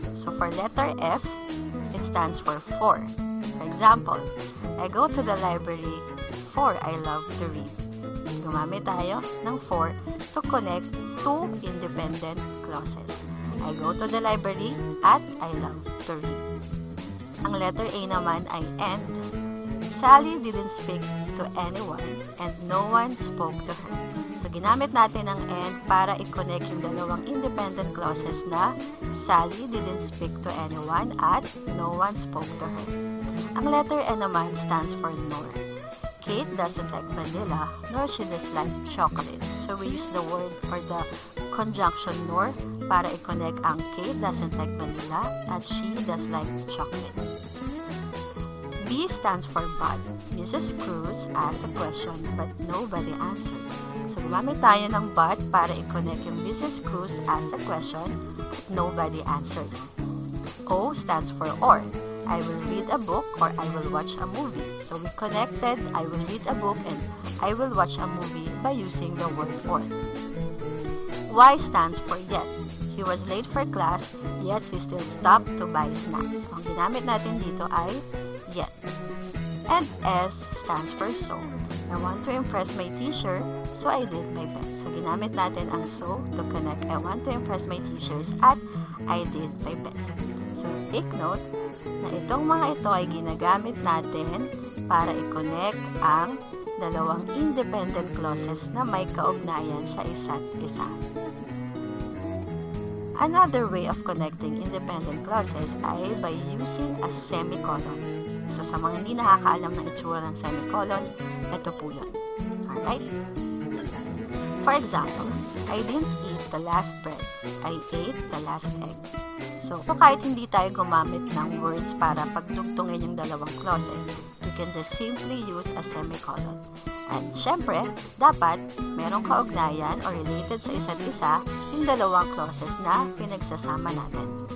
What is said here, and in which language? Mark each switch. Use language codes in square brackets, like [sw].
[en] So, for letter F, it stands for 4. For example, I go to the library for I love to read. [tl] Gumamit tayo ng [en] 4 to connect two independent clauses. I go to the library at I love to read. [tl] Ang letter A naman ay and. [en] Sally didn't speak to anyone and no one spoke to her. So, [tl] ginamit natin ang and para i-connect yung dalawang independent clauses na [en] Sally didn't speak to anyone at no one spoke to her. [tl] Ang letter N naman [en] stands for nor. Kate doesn't like vanilla, nor she dislike chocolate. So, we use the word or the conjunction nor [tl] para i-connect ang [en] Kate doesn't like vanilla at she does like chocolate. B stands for but. Mrs. Cruz asked a question but nobody answered. So, [tl] gumamit tayo ng [en] but para i-connect yung Mrs. Cruz asked a question but nobody answered. O stands for or. I will read a book or I will watch a movie. So, we connected I will read a book and I will watch a movie by using the word or. Y stands for yet. He was late for class, yet he still stopped to buy snacks. [tl] Ang ginamit natin dito ay yet. [en] And S stands for so. I want to impress my teacher, so I did my best. So, [tl] ginamit natin ang [en] so to connect I want to impress my teachers at I did my best. [tl] So, take note na itong mga ito ay ginagamit natin para i-connect ang dalawang independent clauses na may kaugnayan sa isa't isa. [en] Another way of connecting independent clauses ay by using a semicolon. [tl] So, sa mga hindi nakakaalam ng itsura ng semicolon, ito po yun. [en] Alright? For example, I didn't eat the last bread. I ate the last egg. So, [tl] kahit hindi tayo gumamit ng words para pagdugtungin yung dalawang [en] clauses, we can just simply use a semicolon. [tl] And syempre, dapat merong kaugnayan or related sa isa't isa yung dalawang clauses na pinagsasama natin.